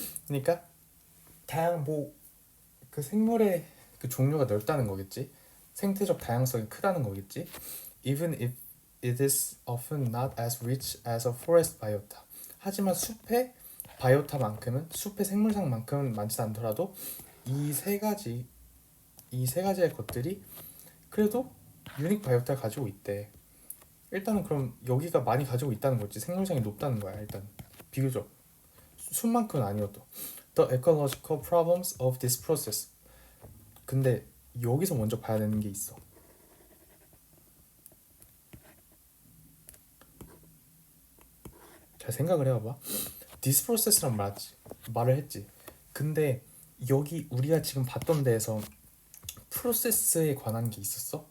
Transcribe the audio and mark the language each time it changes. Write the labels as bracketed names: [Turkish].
[Korean] 그러니까 다양한 그 생물의 그 종류가 넓다는 거겠지. 생태적 다양성이 크다는 거겠지. [English] Even if it is often not as rich as a forest biota. [Korean] 하지만 숲의 바이오타만큼은, 숲의 생물상만큼은 많지 않더라도 이 세 가지의 것들이 그래도 유닉 바이오타를 가지고 있대. 일단은 그럼 여기가 많이 가지고 있다는 거지. 생물상이 높다는 거야. 일단 비교적 숲만큼은 아니어도. [English] The ecological problems of this process. [Korean] 근데 여기서 먼저 봐야 되는 게 있어. 잘 생각을 해봐봐. [English] this process [Korean] 란 말을 했지. 근데 여기 우리가 지금 봤던 데에서 프로세스에 관한 게 있었어?